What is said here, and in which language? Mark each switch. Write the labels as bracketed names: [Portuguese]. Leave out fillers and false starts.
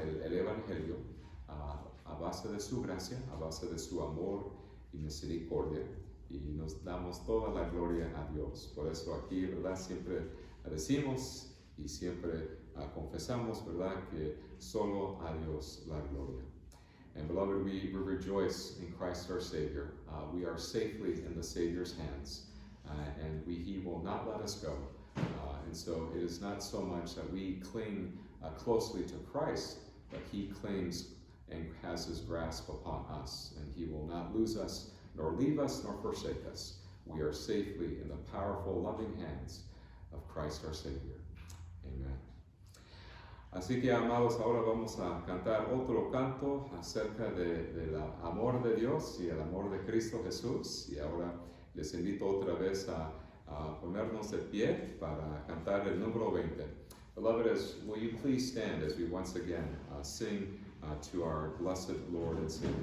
[Spanish] El Evangelio, a base de su gracia, a base de su amor y misericordia. Y nos damos toda la gloria a Dios. Por eso aquí, ¿verdad?, siempre decimos y siempre confesamos, ¿verdad?, que solo a Dios la gloria. [English] And beloved, we rejoice in Christ our Savior. We are safely in the Savior's hands, and He will not let us go. And so it is not so much that we cling closely to Christ, but He clings and has His grasp upon us, and He will not lose us, nor leave us, nor forsake us. We are safely in the powerful, loving hands of Christ our Savior. Amen. [Spanish] Así que, amados, ahora vamos a cantar otro canto acerca del amor de Dios y el amor de Cristo Jesús. Y ahora les invito otra vez a ponernos de pie para cantar el número 20. [English] Beloved, will you please stand as we once again sing to our blessed Lord and Savior.